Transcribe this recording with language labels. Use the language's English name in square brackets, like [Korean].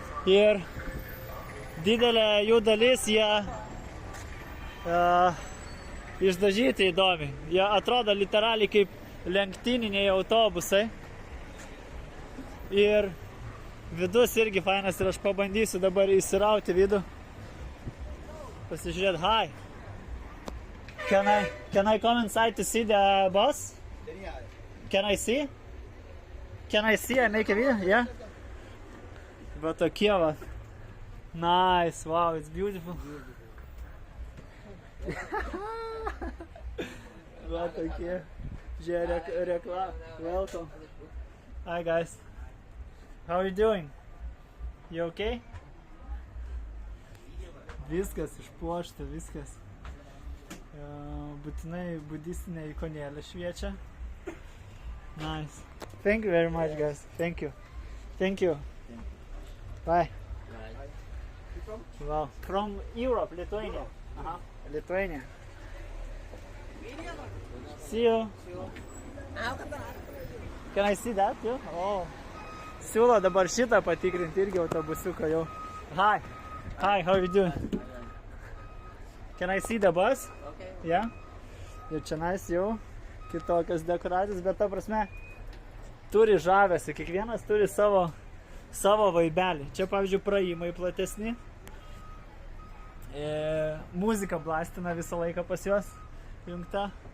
[Lithuanian] Ir didelė jų dalis jie išdažyti įdomi. Jie atrodo literaliai kaip lenktyniniai autobusai. Ir vidus irgi fainas ir aš pabandysiu dabar įsirauti vidų. Pasižiūrėt, hi. [English] Can I come inside to see the bus? Can I see? Can I see? I make a video? Yeah? [Lithuanian] Va tokie va. [English] Nice, wow, it's beautiful. [Lithuanian] Va tokie. Žiūrėk, reklama. [English] Welcome. Hi guys. How are you doing? You okay? [Lithuanian] Viskas išpuošta, viskas. Būtinai budistinė ikonėlė šviečia. [English] Nice. Thank you very much, guys. Thank you. Thank you. Bye. Wow. From Europe, Lithuania. Lithuania. See you. Can I see that too? Oh. [Lithuanian] Siūlo dabar šitą patikrinti irgi autobusiuką jau. [English] Hi. Hi, how are you doing? Can I see the bus? Okay. Yeah? [Lithuanian] Ir čia nais jau kitokios dekoracijos, bet ta prasme turi žavesi, kiekvienas turi savo vaibelį. Čia, pavyzdžiui, praėjimai platesni. Muzika blastina visą laiką pas juos jungta.